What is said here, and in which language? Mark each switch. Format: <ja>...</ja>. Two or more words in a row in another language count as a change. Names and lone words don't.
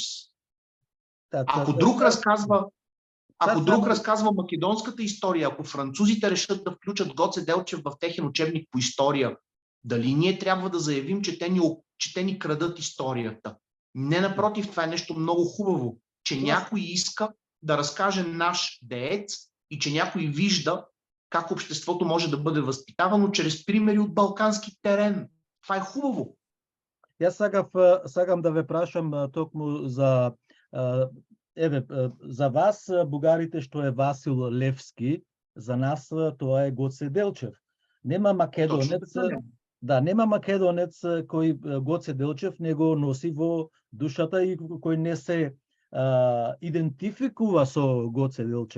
<bg>Ако друг разказва македонската история, ако французите решат да включат Гоце Делчев в техен учебник по история, дали ние трябва да заявим, че те ни крадат историята? Не, напротив, това е нещо много хубаво, че някой иска да разкаже наш деец и че някой вижда как обществото може да бъде възпитавано чрез примери от балкански терен. Това е хубаво.</bg> <mk>Јас сакам да ве прашам токму за за вас бугарите што е Васил Левски, за нас тоа е Гоце Делчев. Нема македонец, нема македонец кој Гоце Делчев не го носи во душата и кој не се идентификува со Гоце Делчев.</mk>